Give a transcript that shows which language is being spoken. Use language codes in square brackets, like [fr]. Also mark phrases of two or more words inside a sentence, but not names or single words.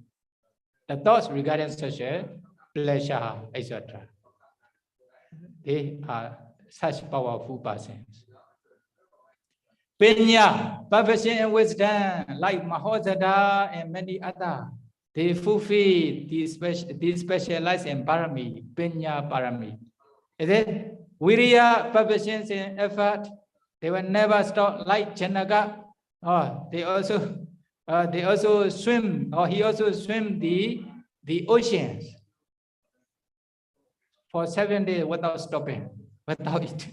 [en] The thoughts regarding such a pleasure, etc. They are such powerful persons. Pinya, perfection and wisdom, like Mahosada and many others, they fulfill these specialized in parami, [pi] Pinya parami. [en] Is it? Viriya, perfection and effort, they will never stop like Janaka. They also swim, or he also swim the oceans for 7 days without stopping, without eating.